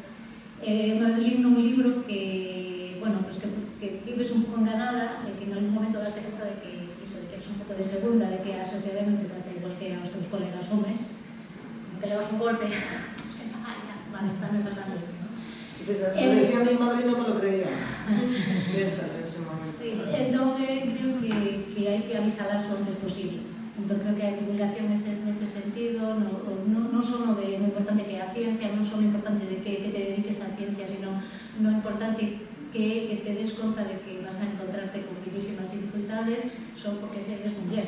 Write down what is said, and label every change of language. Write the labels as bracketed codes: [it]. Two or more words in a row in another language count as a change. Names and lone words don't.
[gl] Unha vez li nun libro que vives un pouco enganada, que en algún momento daste conta de que eres un pouco de segunda, de que a sociedade non te trata igual que aos teus colegas homes, como que levas un golpe, vale, estáme pasando isto. [es] Lo decía mi madre y no me lo creía. Piensas en ese momento. [gl] Sí, entón creo que hai que avisalas o antes posible. Entón creo que a divulgación nese sentido non só no importante que é a ciencia, non só no importante de que te dediques á ciencia, sino no importante que te des conta de que [es] vas a encontrarte con muchísimas dificultades [gl] só porque eres muller.